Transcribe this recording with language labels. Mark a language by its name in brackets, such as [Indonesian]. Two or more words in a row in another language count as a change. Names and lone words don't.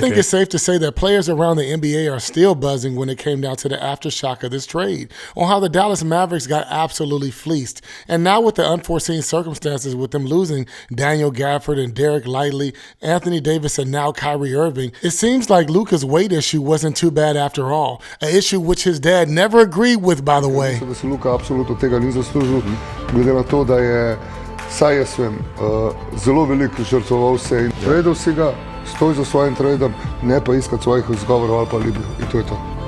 [English] I think it's safe to say that players around the NBA are still buzzing when it came down to the aftershock of this trade, on how the Dallas Mavericks got absolutely fleeced. And now with the unforeseen circumstances with them losing Daniel Gafford and Dereck Lively, Anthony Davis, and now Kyrie Irving, it seems like Luka's weight issue wasn't too bad after all, an issue which his dad never agreed with, by the way. [Slovenian] Da se Luka apsolutno tega ni zaslužil, glede na to, da je saj jaz vem, zelo veliko žrtvoval se in tradal si ga, stoj za svojim tradom, ne pa iskati svojih izgovorov ali pa alibijev. In to je to.